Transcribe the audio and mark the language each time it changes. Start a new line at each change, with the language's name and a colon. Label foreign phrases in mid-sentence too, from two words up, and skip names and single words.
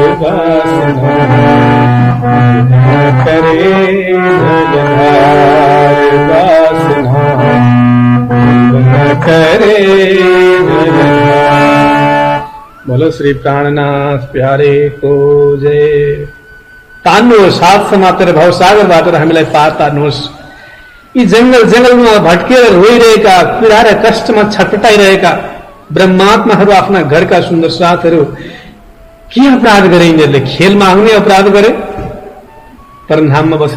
Hindi: वासना रुदन करे जलधार, वासना रुदन करे जलधार। बोलो श्री प्राणनाथ प्यारे को जय।
Nepali: तान्नुहोस्, हात समातेर भवसागरबाट हामीलाई पार तान्नुहोस्। यी जंगल जंगलमा भट्केर रोइरहेका, पीडा र कष्टमा छटपटाइरहेका ब्रह्मात्माहरू आफ्ना घरका सुन्दर साथहरू के अपराध गरे यिनीहरूले? खेल माग्ने अपराध गरे परमधाममा बसेर?